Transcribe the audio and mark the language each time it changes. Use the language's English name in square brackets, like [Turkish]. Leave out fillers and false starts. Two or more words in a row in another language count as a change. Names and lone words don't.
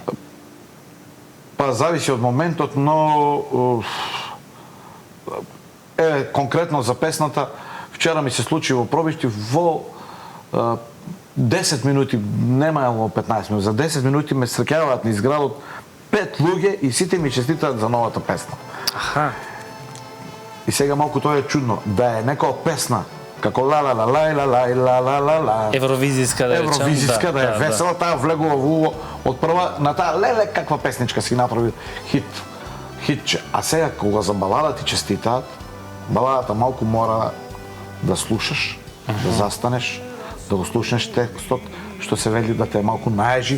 [Macedonian] Па зависи од моментот, но конкретно за песната, вчера ми се случи во Пробиштип во 10 минути, нема во 15 минути, за 10 минути ме среќаваат низ градот 5 луѓе и сите ми честитаат за новата песна. Аха. И сега малку тоа е чудно, да е некоја песна како ла ла ла ла ла ла ла ла ла ла Евровизиска да речем. Евровизиска да е весела, таа влегува во од прва на таа леле каква песничка си направи хитче. А сега кога за балада ти честитаат, баладата малку мора да слушаш, да застанеш, да го слушнеш текстот, што се вели да те малку наежи.